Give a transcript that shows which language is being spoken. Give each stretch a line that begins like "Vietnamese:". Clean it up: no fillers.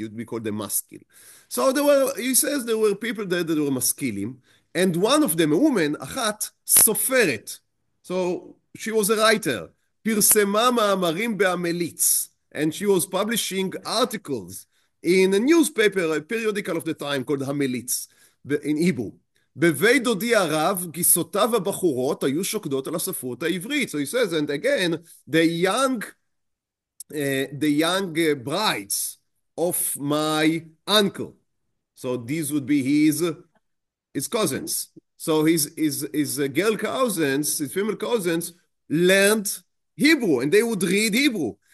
English: You'd be called a maskil. So he says there were people there that were maskilim, and one of them, a woman,
Hebrew: achat, soferet.
English: So she was a writer.
Hebrew: פרסמה מאמרים בהמליץ,
English: and she was publishing articles in a newspaper, a periodical of the time called המליץ, in Hebrew.
Hebrew: בבית דודי הרב, גיסותיו הבחורות היו שוקדות על הספרות העברית.
English: So he says, and again, the young brides of my uncle. So these would be his cousins. So his girl cousins, his female cousins, learned Hebrew, and they would read Hebrew.